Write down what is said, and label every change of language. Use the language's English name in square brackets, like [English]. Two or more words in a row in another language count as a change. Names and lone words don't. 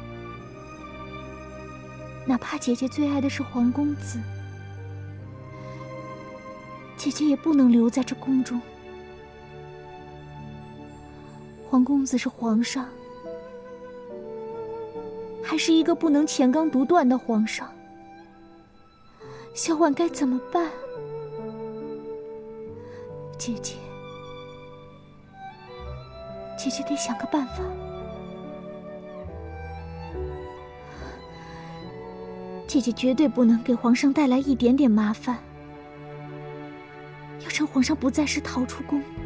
[Chinese] 哪怕姐姐最愛的是皇公子，姐姐也不能留在這宮中。皇公子是皇上，還是一個不能乾綱獨斷的皇上。小婉該怎麼辦？姐姐得想個辦法。姐姐絕對不能給皇上帶來一點點麻煩，要趁皇上不在時逃出宮。